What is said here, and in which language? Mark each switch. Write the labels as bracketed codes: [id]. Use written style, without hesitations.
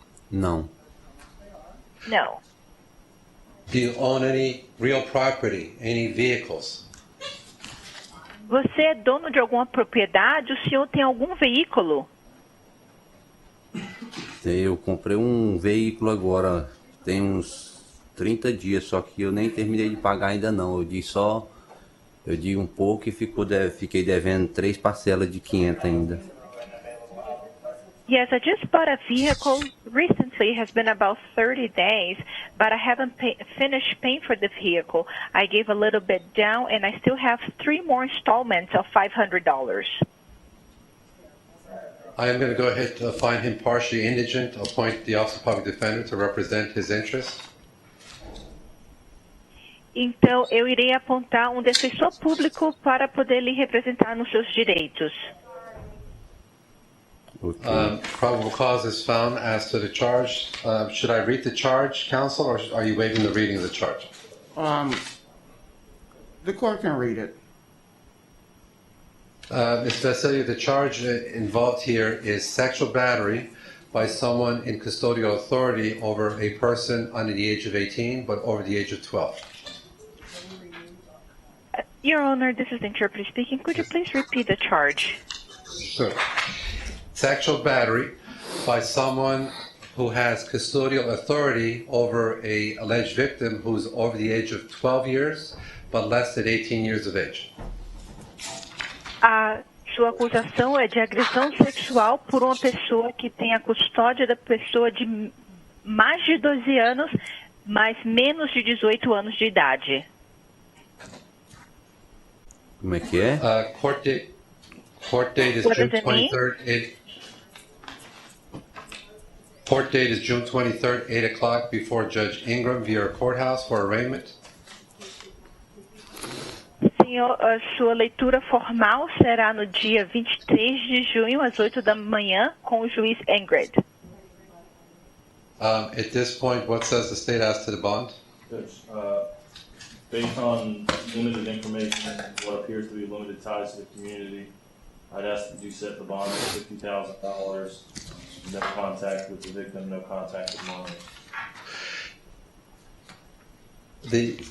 [pt] Não. Não. [en] Do you own any real property, any vehicles? [pt] Você é dono de alguma propriedade? O senhor tem algum veículo? Eu comprei um veículo agora, tem uns 30 dias, só que eu nem terminei de pagar ainda não. Eu di um pouco e fiquei devendo 3 parcelas de 500 ainda. [en] Yes, I just bought a vehicle recently. It has been about 30 days, but I haven't finished paying for the vehicle. I gave a little bit down, and I still have 3 more installments of $500. I am going to go ahead to find him partially indigent, appoint the Office of Public Defender to represent his interests. [pt] Então, eu irei apontar um defensor público para poder lhe representar nos seus direitos. [en] Probable cause is found as to the charge. Should I read the charge, counsel, or are you waiving the reading of the charge? The court can read it. Ms. Basilio, the charge involved here is sexual battery by someone in custodial authority over a person under the age of 18, but over the age of 12. Your Honor, this is the interpreter speaking. Could you please repeat the charge? Sure. Sexual battery by someone who has custodial authority over a alleged victim who's over the age of 12 years, but less than 18 years of age. [pt] A sua acusação é de agressão sexual por uma pessoa que tem a custódia da pessoa de mais de 12 anos, mas menos de 18 anos de idade. Como é que é? [en] Court date is June 23rd. Court date is June 23rd, 8 o'clock, before Judge Ingram via courthouse for arraignment. [pt] Senhor, a sua leitura formal será no dia 23 de junho, às 8 da manhã, com o juiz Ingrid. [en] At this point, what says the state as to the bond? Judge, based on limited information and what appears to be limited ties to the community, I'd ask that you set the bond at $50,000. No contact with the victim, no contact with minors.